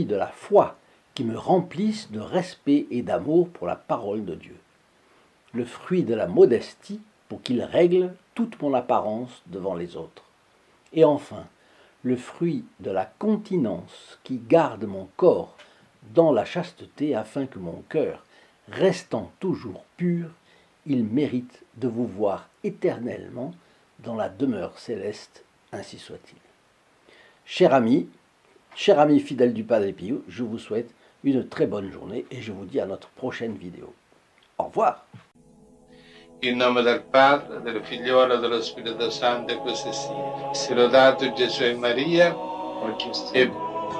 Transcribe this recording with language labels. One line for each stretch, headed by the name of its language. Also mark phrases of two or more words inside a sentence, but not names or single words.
French: de la foi qui me remplisse de respect et d'amour pour la parole de Dieu, le fruit de la modestie pour qu'il règle toute mon apparence devant les autres, et enfin le fruit de la continence qui garde mon corps dans la chasteté afin que mon cœur, restant toujours pur, il mérite de vous voir éternellement dans la demeure céleste, ainsi soit-il. Chers amis fidèles du Padre Pio, je vous souhaite une très bonne journée et je vous dis à notre prochaine vidéo. Au revoir.
Italian: In nome del Padre, del Figliolo e dello Spirito Santo, e così sia. Sia lodato Gesù e Maria, e